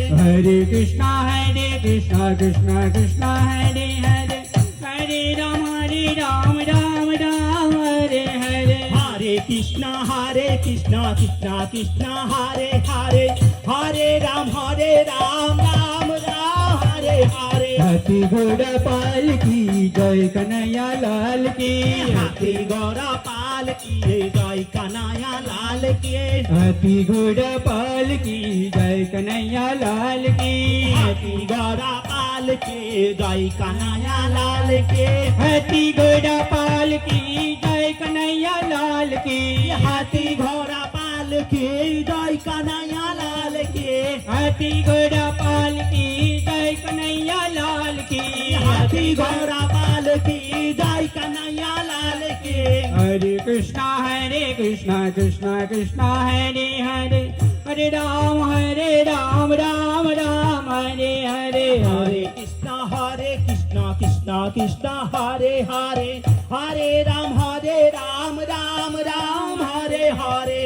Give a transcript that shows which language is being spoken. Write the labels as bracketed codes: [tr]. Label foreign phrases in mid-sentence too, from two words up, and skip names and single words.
[sa] हरे कृष्ण, कृष्ण कृष्ण, हरे हरे, हरे राम, राम हरे हरे, हरे कृष्ण कृष्ण हरे हरे हरे राम राम हरे हरे [hi] हाथी घोड़ा पाल की जय कन्हैया लाल की, हाथी घोड़ा पाल किए जय कन्हैया लाल किए हाथी घोड़ा पाल की जय कन्हैया लाल की, हाथी घोड़ा पाल के जय कन्हैया लाल के हाथी घोड़ा पाल की जय कन्हैया लाल की, हाथी घोड़ा पाल के जय कन्हैया लाल के हाथी घोड़ा पाल की जय कन्हैया लाल की, हाथी घोड़ा पाल की जय कन्हैया लाल के [sa] हरे कृष्णा कृष्णा कृष्णा हरे हरे, हरे राम राम राम हरे हरे, हरे कृष्णा कृष्णा कृष्णा हरे हरे हरे राम राम हरे हरे